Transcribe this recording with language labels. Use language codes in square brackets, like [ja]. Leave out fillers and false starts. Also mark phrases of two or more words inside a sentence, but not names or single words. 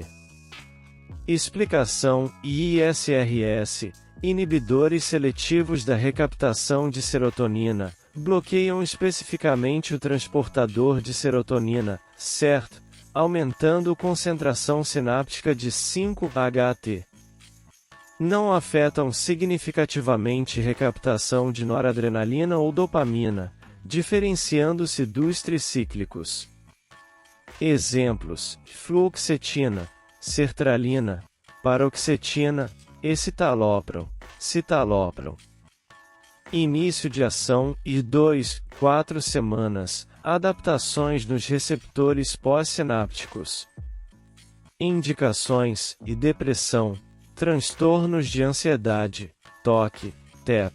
[pt] Explicação: ISRS, inibidores seletivos da recaptação de serotonina, bloqueiam especificamente o transportador de serotonina, certo, aumentando a concentração sináptica de 5-HT. Não afetam significativamente recaptação de noradrenalina ou dopamina, diferenciando-se dos tricíclicos. Exemplos: fluoxetina, sertralina, paroxetina, escitalopram, citalopram. Início de ação e 2-4 semanas, adaptações nos receptores pós-sinápticos. Indicações e depressão, transtornos de ansiedade, TOC, TEP.